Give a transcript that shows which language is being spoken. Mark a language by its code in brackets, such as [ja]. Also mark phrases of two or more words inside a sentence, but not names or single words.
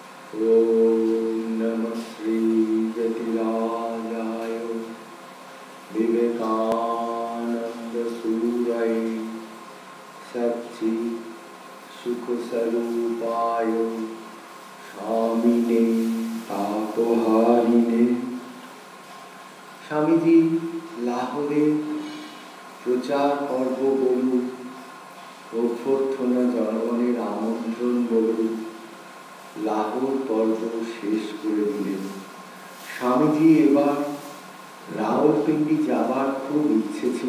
[sa] ओम नमः श्री जतिराजाय विवेकानंद सूराय सच्चिद सुख स्वरूपाय स्वामिने तापहारिणे। [bn] স্বামীজি লাহোরে প্রচার পর্ব বলুন, অভ্যর্থনা জনগণের আমন্ত্রণ বলুন, লাহোর পর্ব শেষ করে দিলেন। স্বামীজি এবার রাওয়ালপিন্ডি যাবার খুব ইচ্ছে ছিল।